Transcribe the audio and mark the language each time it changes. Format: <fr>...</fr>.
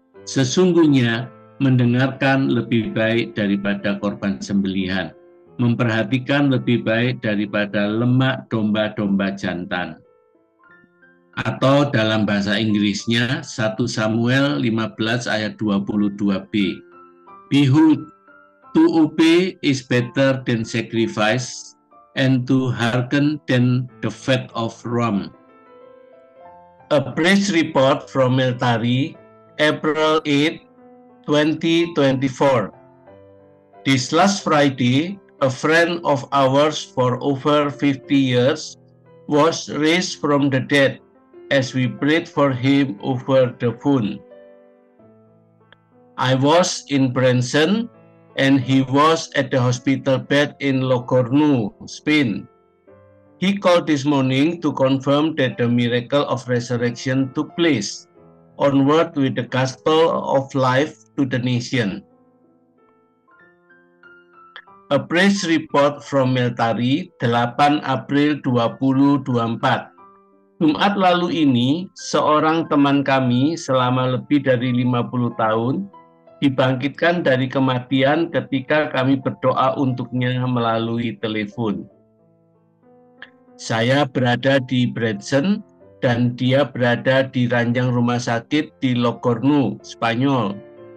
<id>Sesungguhnya mendengarkan lebih baik daripada korban sembelihan, memperhatikan lebih baik daripada lemak domba-domba jantan. Atau dalam bahasa Inggrisnya 1 Samuel 15 ayat 22b.</id> <en>Behold, to obey is better than sacrifice, and to hearken than the fat of ram. A press report from military, April 8, 2024. This last Friday, a friend of ours for over 50 years was raised from the dead as we prayed for him over the phone. I was in Branson and he was at the hospital bed in Logroño, Spain. He called this morning to confirm that the miracle of resurrection took place. Onward with the gospel of life to the nation. A Press Report from Meltari, 8 April 2024.</en> <id>Jumat lalu ini, seorang teman kami selama lebih dari 50 tahun dibangkitkan dari kematian ketika kami berdoa untuknya melalui telepon. Saya berada di Branson dan dia berada di ranjang rumah sakit di Logroño, Spanyol.</id>